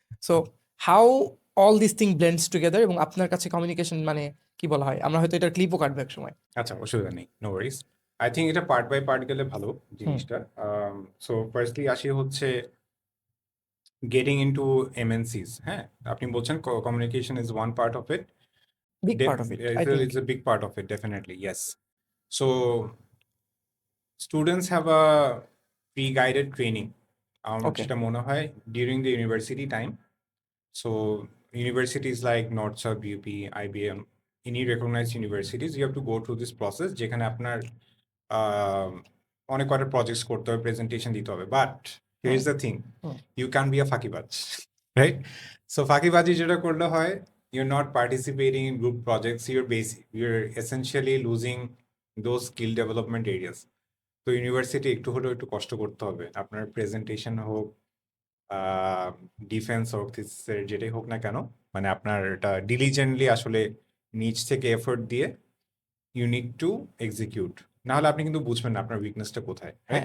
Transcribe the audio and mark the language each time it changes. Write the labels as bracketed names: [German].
[English] so how all this thing blends together, [Bangla] এবং আপনার কাছে কমিউনিকেশন মানে কি বলা হয়? আমরা হয়তো এটার ক্লিপও কাটবো এক সময়। আচ্ছা অসুবিধা নেই, [English] No worries. I think [Bangla] এটা পার্ট বাই পার্ট গেলে ভালো হুম, জিনিসটা। [English] so firstly [Bangla] আসি হচ্ছে [English] Getting into MNCs. [Bangla] হ্যাঁ, আপনি বলছেন [English] Communication is one part of it. Big part of it I think. It's a big part of it, definitely, yes. So students have a pre-guided training. Okay, [Bangla] যেটা মনে হয় [English] during the university time. So universities like North South, UP, IBM, any recognized universities, you have to go through this process [Bangla] যেখানে আপনার আহ, অনেক কটা projects করতে হবে, presentation দিতে হবে। [English] But here hmm is the thing, hmm you can be a ফাঁকিবাজ, right? So [Bangla] ফাঁকিবাজি যেটা করলে হয়, [English] you're not participating in group projects, you're essentially losing those skill development areas. [Bangla] তো ইউনিভার্সিটি একটু হলেও একটু কষ্ট করতে হবে, আপনার প্রেজেন্টেশন হোক, ডিফেন্স হোক, থিসিসের যেটাই হোক না কেন, মানে আপনার এটা ডিলিজেন্টলি আসলে নিজ থেকে এফোর্ট দিয়ে [English] you need to execute, [Bangla] না হলে আপনি কিন্তু বুঝবেন না আপনার উইকনেসটা কোথায়, রাইট?